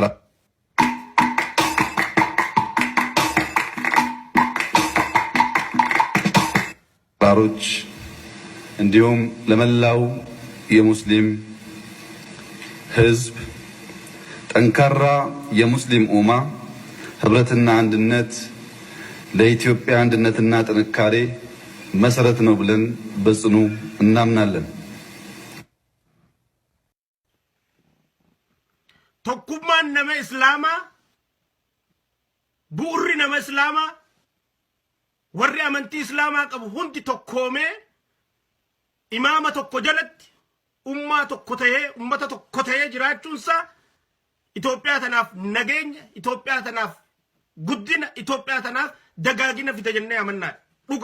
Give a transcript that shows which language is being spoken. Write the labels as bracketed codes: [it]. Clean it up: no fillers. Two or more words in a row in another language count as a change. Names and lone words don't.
[am] አመራሮች እንዲሁም ለመላው የሙስሊም ህዝብ ጠንካራ የሙስሊም ኡማ ህብረትና አንድነት ለኢትዮጵያ አንድነትና ጥንካሬ መሰረት ነው ብለን በጽኑ እናምናለን። [om] tokkummaan nama islaamaa bu'urri nama islaamaa warri amantii islaamaa qabu hundi tokkoomee imaama tokko jalatti ummaa tokko ta'ee ummata tokko ta'ee jiraachuunsaa Itoophiyaa tanaaf nageenya, Itoophiyaa tanaaf guddina, Itoophiyaa tanaaf dagaagina fida jennee amannaa dhuga.